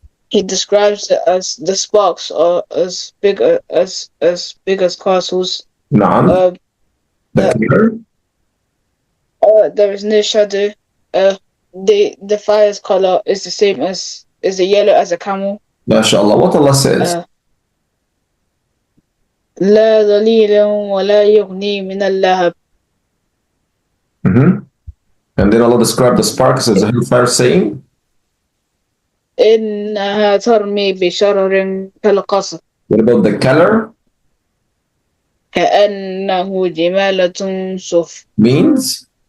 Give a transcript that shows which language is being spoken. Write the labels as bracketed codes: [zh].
[en] He describes it as the sparks are as big as castles. Naam. The color? There is no shadow. The fire's color is the same as the yellow as a camel. MashaAllah. What Allah says? [ar] لا ظليل ولا يغني من اللهب. [en] And then Allah described the sparks as a hellfire saying? [ar] إنها ترمي بشرر كالقصر. [en] What about the color? [ar] كأنه جمالة صف. [en] Means?